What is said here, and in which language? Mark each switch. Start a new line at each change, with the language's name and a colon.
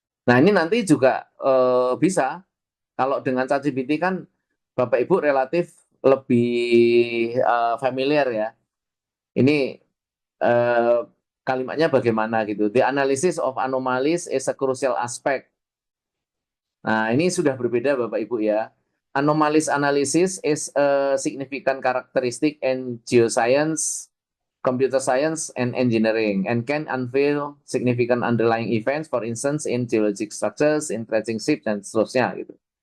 Indonesian: Nah, ini nanti juga bisa kalau dengan ChatGPT kan Bapak Ibu relatif lebih familiar ya. Ini kalimatnya bagaimana gitu.
English: The analysis of anomalies is a crucial aspect.
Indonesian: Nah, ini sudah berbeda Bapak Ibu ya.
English: Anomalies analysis is a significant characteristic in geoscience, computer science, and engineering, and can unveil significant underlying events, for instance, in geologic structures, in dredging ships,
Indonesian: dan seterusnya gitu.